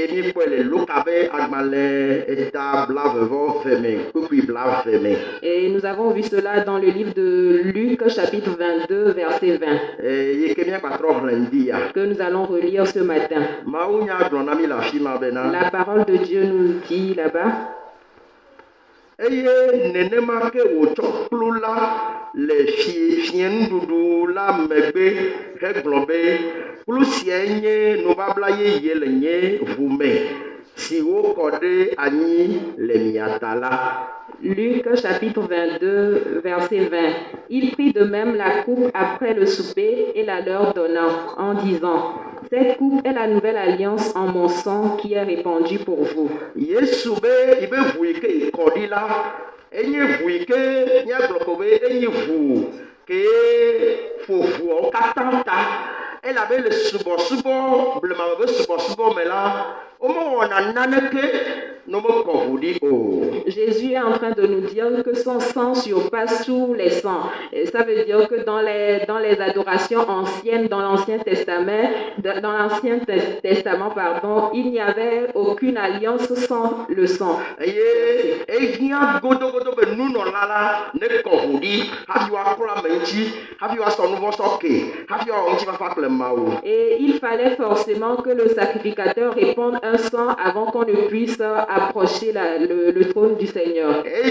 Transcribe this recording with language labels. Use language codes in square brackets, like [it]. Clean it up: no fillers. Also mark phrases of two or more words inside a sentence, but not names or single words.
[fr] Et nous avons vu cela dans le livre de Luc, chapitre 22, verset 20, que nous allons relire ce matin. La parole de Dieu nous dit là-bas: [ee] eye nenema ke wotsɔ kplu la le fiẽnuɖuɖu la megbe hegblɔ be kplu sia nye nubabla yeye le nye ʋu me si wokɔ ɖe anyi le mia ta la. [fr] Luc chapitre 22 verset 20. Il prit de même la coupe après le souper et la leur donna en disant: cette coupe est la nouvelle alliance en mon sang qui est répandue pour vous. [ee] Yesu be ibe ʋu yi ke kɔ ɖi la enye ʋu yi ke míagblɔ ko be enye ʋu ke ƒo ʋuawo katã ta elabe le subɔsubɔ blema be subɔsubɔ me la womewɔna naneke ne womekɔ ʋu ɖi o. [fr] Jésus est en train de nous dire que son sang surpasse tous les sangs. Et ça veut dire que dans les adorations anciennes, dans l'Ancien Testament, il n'y avait aucune alliance sans le sang. Et il fallait forcément que le sacrificateur réponde un sang avant qu'on ne puisse approcher le trône du Seigneur.